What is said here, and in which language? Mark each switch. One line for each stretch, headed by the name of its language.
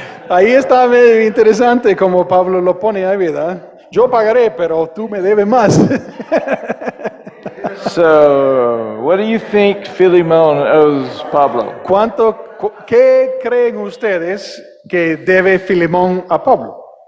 Spanish: Ahí está medio interesante como Pablo lo pone ahí, ¿verdad? Yo pagaré, pero tú me debes más.
English: So, what do you think Philemon owes Pablo?
Spanish: ¿Qué creen ustedes que debe Filemón a Pablo?